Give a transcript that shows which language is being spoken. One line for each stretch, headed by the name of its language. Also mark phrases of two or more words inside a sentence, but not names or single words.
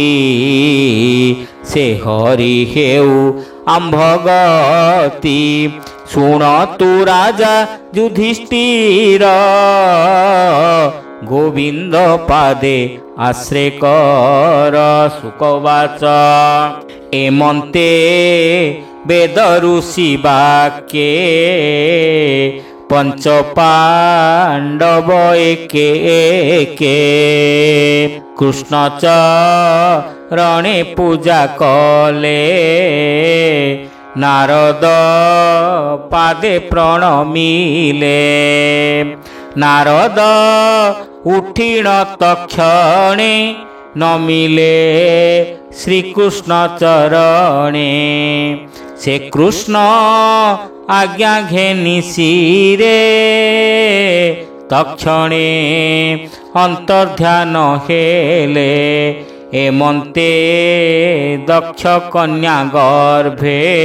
Odia: ସେ ହରି ହେଉ ଆମ୍ଭଗତି ଶୁଣ ତୁ ରାଜା ଯୁଧିଷ୍ଠିର ଗୋବିନ୍ଦ ପାଦେ ଆଶ୍ରେ କର ଶୁକବାଚ ଏମନ୍ତେ ବେଦ ଋଷି ବାକ୍ये ପଞ୍ଚ ପାଣ୍ଡବ ଏକେ ଏକେ କୃଷ୍ଣ ଚରଣେ ପୂଜା କଲେ ନାରଦ ପାଦେ ପ୍ରଣମିଲେ ନାରଦ ଉଠିଣ ତକ୍ଷଣେ ନମିଲେ ଶ୍ରୀକୃଷ୍ଣ ଚରଣେ ସେ କୃଷ୍ଣ ଆଜ୍ଞା ଘେନି ଶିରେ ତକ୍ଷଣେ ଅନ୍ତର୍ଧ୍ୟାନ ହେଲେ ଏମନ୍ତେ ଦକ୍ଷ କନ୍ୟା ଗର୍ଭେ